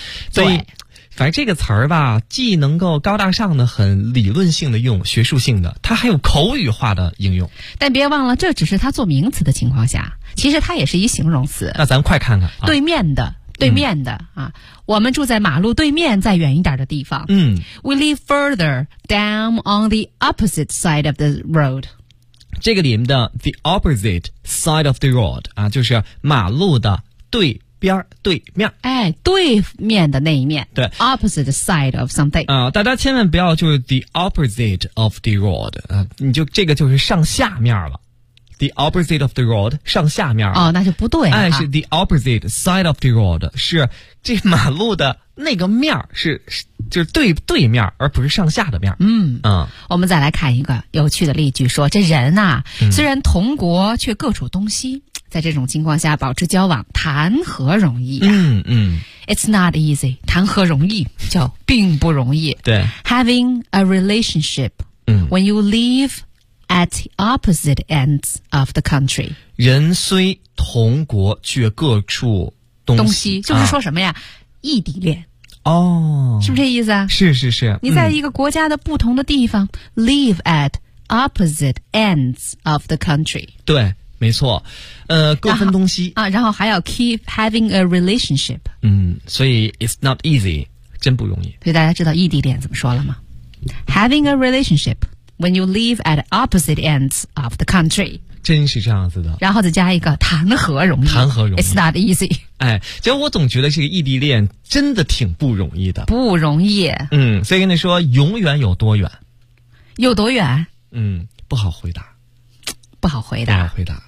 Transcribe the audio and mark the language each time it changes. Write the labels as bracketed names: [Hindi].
[Chinese] 所以，反正这个词儿吧，既能够高大上的很理论性的用，学术性的，它还有口语化的应用。但别忘了，这只是它做名词的情况下，其实它也是一形容词。那咱快看看，对面的，对面的啊，我们住在马路对面，再远一点的地方。 [English] We live further down on the opposite side of the road. [Chinese] 这个里面的 [English] the opposite side of the road [Chinese] 啊，就是马路的对边对面，哎，对面的那一面，对 [English] opposite side of something [Chinese] 啊，大家千万不要就是 [English] the opposite of the road [Chinese] 啊，你就这个就是上下面了。 [English] The opposite of the road, [Chinese] 上下面。哦，那就不对了。哎，是 [English] the opposite side of the road, [Chinese] 是这马路的那个面是就是对对面而不是上下的面。我们再来看一个有趣的例句，说这人啊、虽然同国却各处东西，在这种情况下保持交往谈何容易、 [English] It's not easy, [Chinese] 谈何容易叫并不容易。对。 [English] Having a relationship,、when you leaveAt the opposite ends of the country. [Chinese] 人虽同国却各处东西。东西就是说什么呀、异地恋。哦。是不是这意思啊？是是是。你在一个国家的不同的地方、 [English] live at opposite ends of the country. [Chinese] 对，没错。各分东西。啊，然后还要 [English] keep having a relationship. 所以 it's not easy, [Chinese] 真不容易。所以大家知道异地恋怎么说了吗？ [English] Having a relationship. When you live at opposite ends of the country. [Chinese] 真是这样子的。然后再加一个谈何容易。谈何容易。 [English] It's not easy. [Chinese] 哎，其实我总觉得这个异地恋真的挺不容易的。不容易。所以跟你说永远有多远。有多远？不好回答。不好回答。不好回答。